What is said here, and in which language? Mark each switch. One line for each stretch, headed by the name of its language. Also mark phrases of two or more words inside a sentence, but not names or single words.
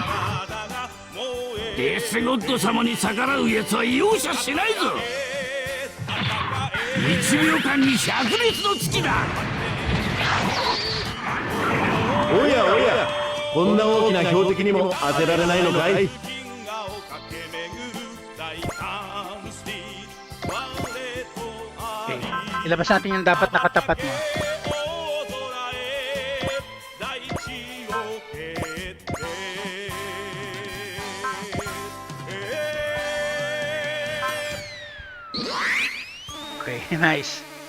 Japanese: デスゴッド様に逆らうやつは容赦しないぞ。1秒間に灼熱の月だ。おやおや、こんな大きな標的にも当てられないのかい。
Filipino: Okay. Ilabas natin yung dapat nakatapat mo. Okay, nice.